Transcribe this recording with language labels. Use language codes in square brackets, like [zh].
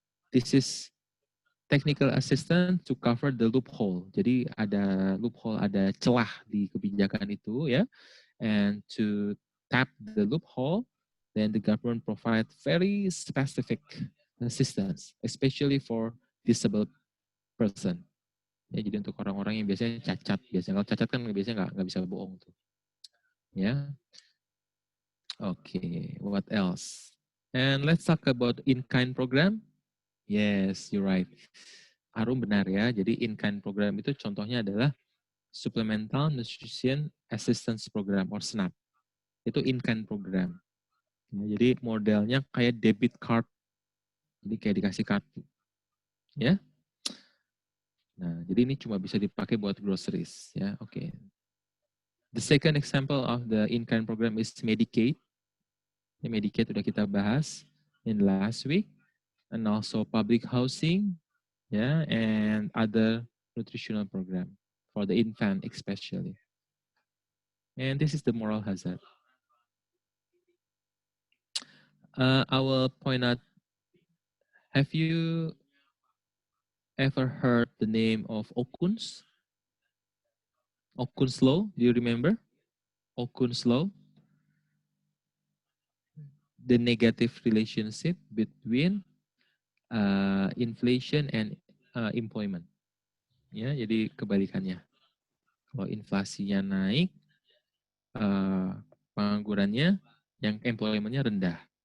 [en] This is technical assistance to cover the loophole. [id] Jadi ada loophole, ada celah di kebijakan itu ya. [en] And to tap the loophole, then the government provide very specific assistance, especially for disabled person. [id] Ya, jadi untuk orang-orang yang biasanya cacat, biasanya kalau cacat kan biasanya nggak bisa bohong tuh. [en] Ya, okay. What else? And let's talk about in-kind program. Yes, you're right. [id] Arum benar ya. Jadi in-kind program itu contohnya adalah Supplemental Nutrition Assistance Program or SNAP. Itu in-kind program. Ya, jadi modelnya kayak debit card. Jadi kayak dikasih kartu. Ya. Nah, jadi ini cuma bisa dipakai buat groceries. Ya, oke. Okay. [en] The second example of the in-kind program is Medicaid. [id] Ya, Medicaid sudah kita bahas [en] in last week. And also public housing. Yeah, and other nutritional program for the infant especially. And this is the moral hazard. I will point out, have you ever heard the name of Okun's? Okun's law, do you remember? Okun's law? The negative relationship between inflation and employment. [id] Ya, jadi kebalikannya. Kalau inflasinya naik, penganggurannya, yang employment-nya rendah.